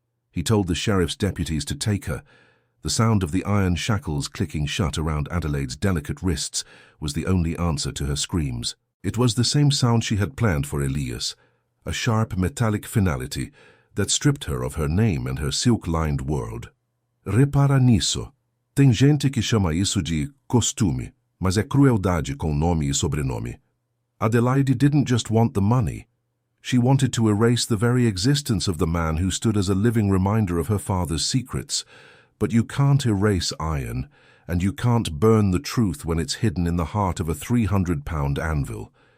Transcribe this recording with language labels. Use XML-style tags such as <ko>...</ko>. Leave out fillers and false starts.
<en>He told the sheriff's deputies to take her. The sound of the iron shackles clicking shut around Adelaide's delicate wrists was the only answer to her screams. It was the same sound she had planned for Elias, a sharp metallic finality that stripped her of her name and her silk-lined world.</en> <pt>Repara nisso. Tem gente que chama isso de costume, mas é crueldade com nome e sobrenome.</pt> <en>Adelaide didn't just want the money. She wanted to erase the very existence of the man who stood as a living reminder of her father's secrets. But you can't erase iron, and you can't burn the truth when it's hidden in the heart of a 300-pound anvil.</en>